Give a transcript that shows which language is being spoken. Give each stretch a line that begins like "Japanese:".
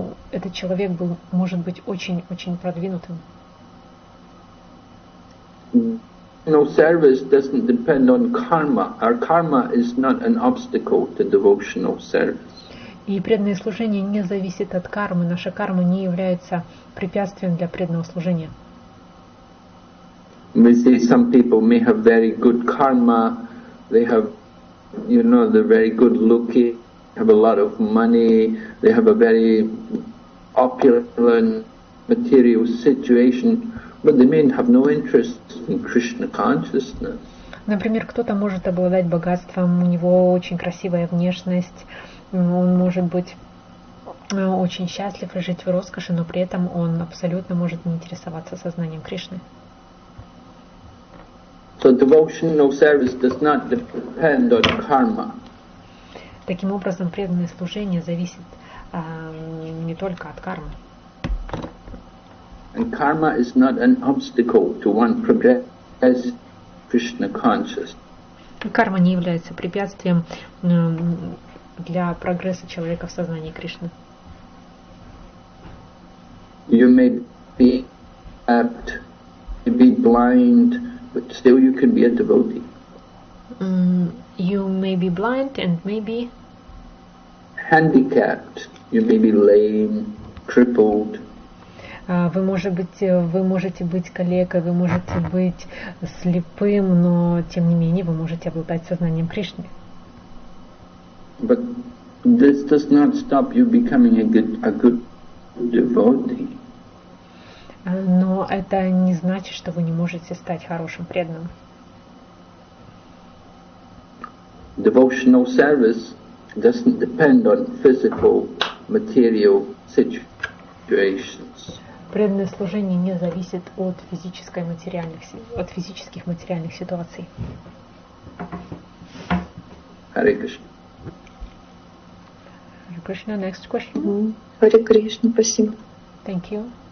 Russian: Этот человек может быть очень продвинутым.
English: No, service doesn't depend on karma. Our karma is not an obstacle to devotional service.
Russian: И преданное служение не зависит от кармы. Наша карма не является препятствием для преданного служения.
English: We see some people may have very good karma. They have, they're very good looking, have a lot of money, they have a very opulent material situation, But they may have no interest in Krishna consciousness.
Russian: Например, кто-то может обладать богатством, у него очень красивая внешность, он может быть очень счастлив и жить в роскоши, но при этом он абсолютно может не интересоваться сознанием Кришны.
English: So devotional service does not depend on karma.
Russian: Таким образом, преданное служение зависит не только от кармы.
English: And karma is not an obstacle to one progress as Krishna conscious.
Russian: Карма не является препятствием для прогресса человека в сознании Кришны.
English: You may be apt to be blind, but still you can be a devotee. You may be blind and maybe handicapped, you may be lame, crippled.
Russian: Вы можете быть калекой, вы можете быть слепым, но тем не менее вы можете обладать сознанием Кришны.
English: But this does not stop you becoming a good devotee.
Russian: Но это не значит, что вы не можете стать хорошим преданным.
English: Devotional service doesn't depend on physical, material situations.
Russian: Преданное служение не зависит от физических материальных ситуаций. Харе Кришна.
English: Харе Кришна, next question.
Russian: Харе Кришна, спасибо.
English: Thank you.